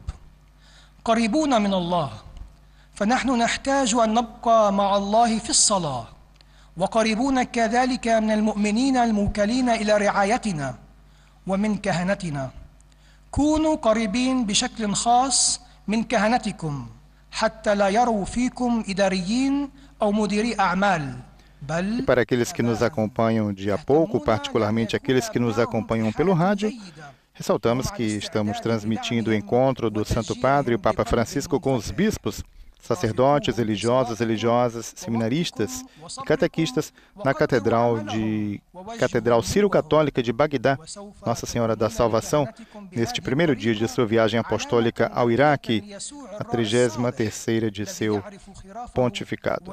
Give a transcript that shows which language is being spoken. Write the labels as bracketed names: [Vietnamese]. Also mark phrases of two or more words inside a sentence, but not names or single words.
[Arabic] قريبون من الله، فنحن نحتاج أن نبقى مع الله في الصلاة، وقريبون كذلك من المؤمنين الموكلين إلى رعايتنا ومن كهنتنا. كونوا قريبين بشكل خاص من كهنتكم حتى لا يروا فيكم إداريين أو مديري أعمال. [Portuguese] E para aqueles que nos acompanham de a pouco, particularmente aqueles que nos acompanham pelo rádio, ressaltamos que estamos transmitindo o encontro do Santo Padre e o Papa Francisco com os bispos, sacerdotes, religiosos, religiosas, seminaristas e catequistas na Catedral Ciro-Católica de Bagdá, Nossa Senhora da Salvação, neste primeiro dia de sua viagem apostólica ao Iraque, a 33ª de seu pontificado.